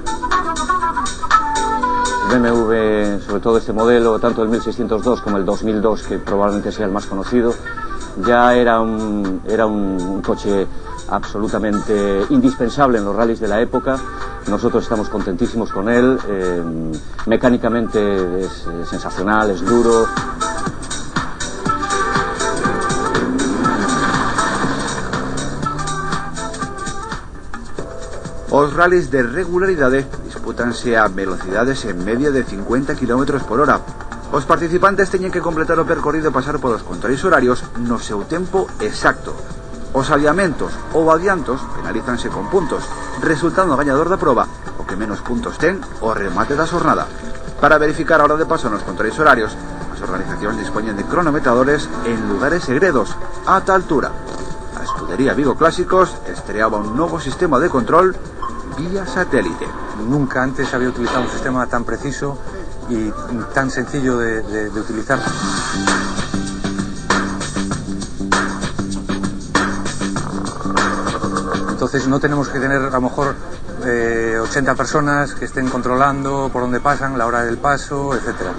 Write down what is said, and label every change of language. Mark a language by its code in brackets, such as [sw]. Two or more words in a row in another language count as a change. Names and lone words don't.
[es] El BMW, sobre todo este modelo, tanto el 1602 como el 2002, que probablemente sea el más conocido, ya era un coche absolutamente indispensable en los rallies de la época. Nosotros estamos contentísimos con él. Mecánicamente es sensacional, es duro. [gl] Os rallies de regularidade dispútanse a velocidades en media de 50 km por hora. Os participantes teñen que completar o percorrido e pasar polos controis horarios no seu tempo exacto. Os aviamentos ou adiantos penalízanse con puntos, resultando o gañador da proba o que menos puntos ten o remate da xornada. Para verificar a hora de paso nos controis horarios, as organizacións dispoñen de cronometradores en lugares segredos. A tal altura, a escudería Vigo Clásicos estreaba un novo sistema de control vía satélite. [es] Nunca antes había utilizado un sistema tan preciso y tan sencillo de utilizar. Entonces no tenemos que tener a lo mejor 80 personas que estén controlando por dónde pasan, la hora del paso, etcétera.